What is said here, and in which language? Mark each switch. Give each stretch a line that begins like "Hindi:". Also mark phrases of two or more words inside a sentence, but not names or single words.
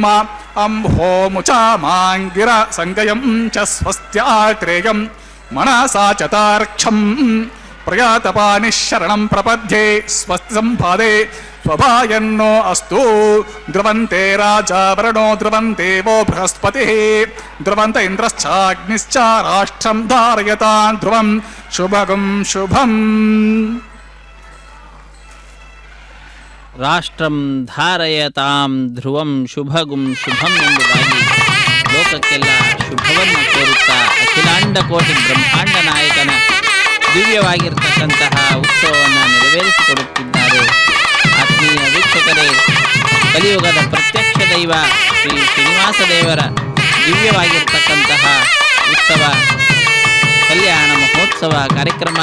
Sanskrit: अम्भोमुचा माङ्गिर सङ्गयं च स्वस्त्यात्रेयं मनसा च तार्क्षम् प्रयातपानि शरणं प्रपद्ये स्वस्ति सम्पादे स्वभायन्नो अस्तु ध्रुवन्ते राजा वरुणो ध्रुवन्ते वो बृहस्पतिः ध्रुवन्त इन्द्रश्चाग्निश्च राष्ट्रं धारयतां ध्रुवं शुभगुं शुभम् ರಾಷ್ಟ್ರಂ ಧಾರಯತಾಂ ಧ್ರುವಂ ಶುಭಗುಂ ಶುಭಂ
Kannada: ಎಂಬುದಾಗಿ ಲೋಕಕ್ಕೆಲ್ಲ ಶುಭವನ್ನು ಕೋರುತ್ತಾ ಅಖಿಲಾಂಡ ಕೋಟಿ ಬ್ರಹ್ಮಾಂಡ ನಾಯಕನ ದಿವ್ಯವಾಗಿರ್ತಕ್ಕಂತಹ ಉತ್ಸವವನ್ನು ನೆರವೇರಿಸಿಕೊಡುತ್ತಿದ್ದಾರೆ. ಆತ್ಮೀಯ ವೀಕ್ಷಕರೇ, ಕಲಿಯುಗದ ಪ್ರತ್ಯಕ್ಷ ದೈವ ಶ್ರೀ ಶ್ರೀನಿವಾಸ ದೇವರ ದಿವ್ಯವಾಗಿರ್ತಕ್ಕಂತಹ ಉತ್ಸವ ಕಲ್ಯಾಣ ಮಹೋತ್ಸವ ಕಾರ್ಯಕ್ರಮ.